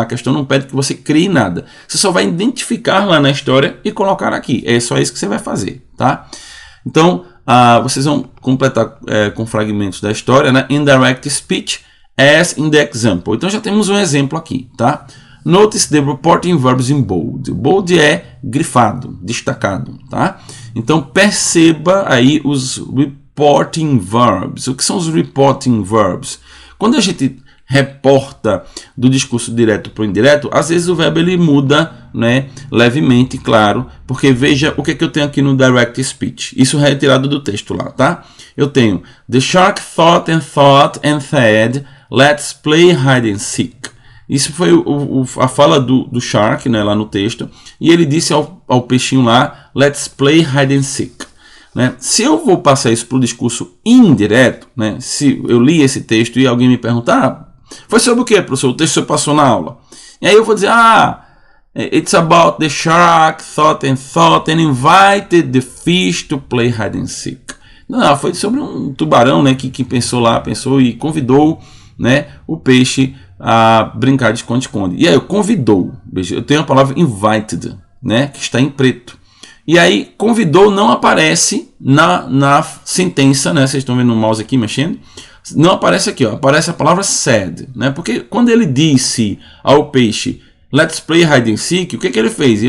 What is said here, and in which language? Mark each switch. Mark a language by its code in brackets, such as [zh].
[pt] A questão não pede que você crie nada. Você só vai identificar lá na história e colocar aqui. É só isso que você vai fazer, tá? Então, vocês vão completar com fragmentos da história, né? [en] Indirect speech as in the example. [pt] Então já temos um exemplo aqui, tá? [en] Notice the reporting verbs in bold. [pt] Bold é grifado, destacado, tá? Então perceba aí os reporting verbs. O que são os reporting verbs? Quando a gente reporta do discurso direto para o indireto, às vezes o verbo ele muda, né, levemente, claro, porque veja o que eu tenho aqui no direct speech. Isso é retirado do texto lá, tá? Eu tenho [en] the shark thought and said, let's play hide and seek. [pt] Isso foi a fala do shark, né, lá no texto, e ele disse ao peixinho lá, [en] let's play hide and seek. [pt] Né? Se eu vou passar isso para o discurso indireto, né, se eu li esse texto e alguém me perguntar, foi sobre o que, professor? O texto que você passou na aula. E aí eu vou dizer, [en] it's about the shark thought and invited the fish to play hide and seek. [pt] Não, foi sobre um tubarão, né, que pensou e convidou, né, o peixe a brincar de esconde-esconde. E aí, convidou. Eu tenho a palavra invited, né, que está em preto. E aí, convidou não aparece na sentença, né, vocês estão vendo o mouse aqui mexendo, não aparece aqui, ó, aparece a palavra said, né, porque quando ele disse ao peixe, [en] let's play hide and seek, [pt] o que ele fez?